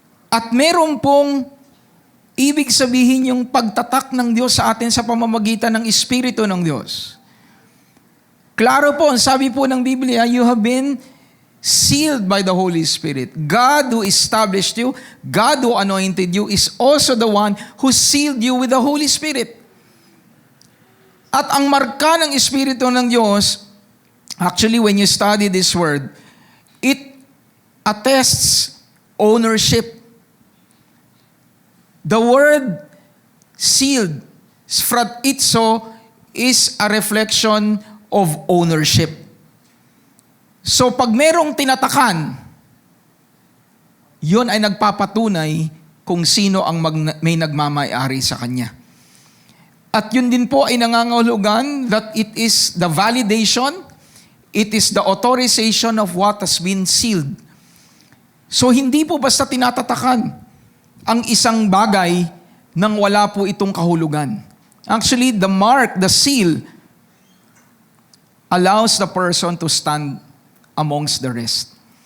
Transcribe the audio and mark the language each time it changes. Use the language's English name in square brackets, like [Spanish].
[Filipino] At meron pong ibig sabihin yung pagtatak ng Diyos sa atin sa pamamagitan ng Espiritu ng Diyos. Klaro po, sabi po ng Biblia, [English] you have been sealed by the Holy Spirit. God who established you, God who anointed you, is also the one who sealed you with the Holy Spirit. [Filipino] At ang marka ng Espiritu ng Diyos, [English] actually when you study this word, it attests ownership. The word sealed, sfratitso, is a reflection of ownership. [Filipino] So pag merong tinatakan, yun ay nagpapatunay kung sino ang may nagmamayari sa kanya. At yun din po ay nangangahulugan [English] that it is the validation, it is the authorization of what has been sealed. [Filipino] So hindi po basta tinatatakan ang isang bagay nang wala po itong kahulugan. [English] Actually, the mark, the seal, allows the person to stand amongst the rest.